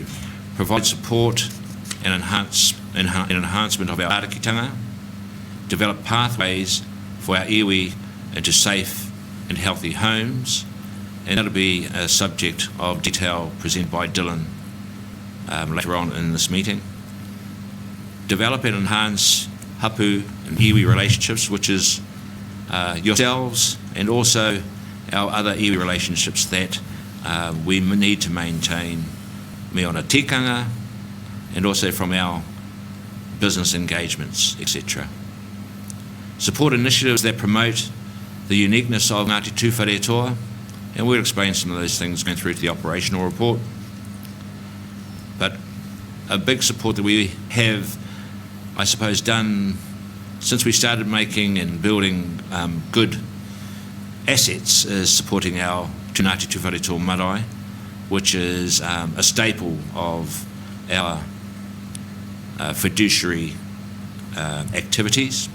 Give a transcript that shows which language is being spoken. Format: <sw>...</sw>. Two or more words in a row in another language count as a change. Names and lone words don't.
<en>Provide support and enhancement of our ārakitanga, develop pathways for our iwi into safe and healthy homes, and that'll be a subject of detail presented by Dylan later on in this meeting. Develop and enhance hapu and iwi relationships, which is yourselves and also our other iwi relationships that we need to maintain</en> <mi>me ona tikanga</mi> <en>and also from our business engagements, etc. Support initiatives that promote the uniqueness of Ngāti Tūwharetoa, and we'll explain some of those things going through to the operational report. But a big support that we have, I suppose, done since we started making and building good assets is supporting our Ngāti Tūwharetoa marae, which is a staple of our fiduciary activities.</en>